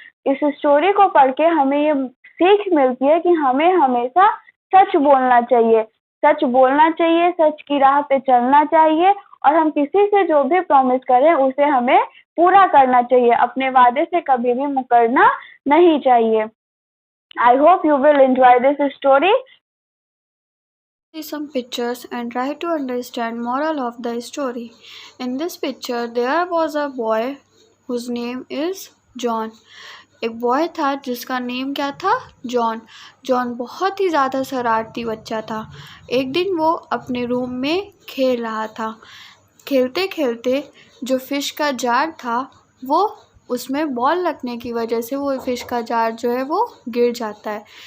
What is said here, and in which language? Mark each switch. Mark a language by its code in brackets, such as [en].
[hi] इस स्टोरी को पढ़ के हमें ये सीख मिलती है कि हमें हमेशा सच बोलना चाहिए, सच की राह पे चलना चाहिए और हम किसी से जो भी प्रॉमिस करें उसे हमें पूरा करना चाहिए. अपने वादे से कभी भी मुकरना नहीं चाहिए. [en] I hope you will enjoy this story. See some pictures and try to understand moral of the story. In this picture there was a boy whose name is John. [hi] एक बॉय था जिसका नेम क्या था, John. John बहुत ही ज़्यादा शरारती बच्चा था. एक दिन वो अपने रूम में खेल रहा था. खेलते खेलते जो फिश का जार था वो उसमें बॉल लगने की वजह से वो फिश का जार जो है वो गिर जाता है.